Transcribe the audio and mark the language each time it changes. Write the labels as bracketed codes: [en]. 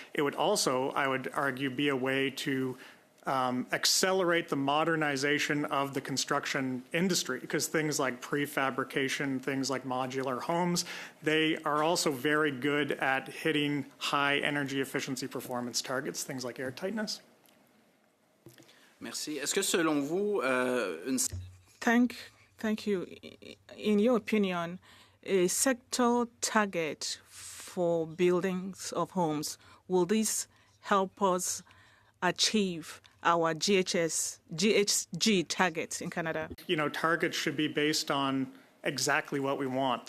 [en] It would also, I would argue, be a way to accelerate the modernization of the construction industry, because things like prefabrication, things like modular homes, they are also very good at hitting high energy efficiency performance targets, things like airtightness. [fr] Merci. Est-ce que selon vous, une... [en] Thank you. In your opinion, a sector target for buildings of homes, will this help us achieve our GHG targets in Canada? Targets should be based on exactly what we want.